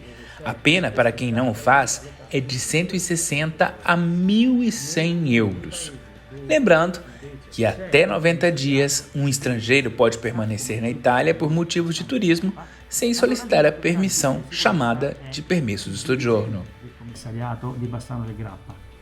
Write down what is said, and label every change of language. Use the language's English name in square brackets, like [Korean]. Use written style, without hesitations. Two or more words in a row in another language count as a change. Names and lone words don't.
[Portuguese] A pena para quem não o faz é de 160 a 1.100 euros. Lembrando que até 90 dias um estrangeiro pode permanecer na Itália por motivos de turismo sem solicitar a permissão chamada de [Italian] permesso di soggiorno. [Portuguese] Commissariato di Bassano del Grappa.